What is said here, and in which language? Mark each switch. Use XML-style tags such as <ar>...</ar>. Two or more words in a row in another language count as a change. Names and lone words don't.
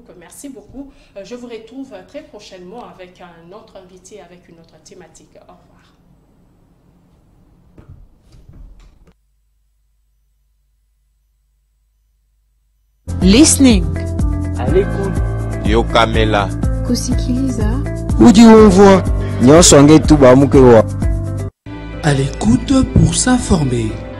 <fr>Merci beaucoup. Je vous retrouve très prochainement avec un autre invité, avec une autre thématique. Au revoir.</fr> <en>Listening.</en> <fr>À l'écoute.</fr> <ln>Yo Kamela.</ln> <sw>Kusikiliza.</sw> <lua>Udi umvwa nyonso ange tu bamuke wa.</lua> <fr>À l'écoute pour s'informer.</fr>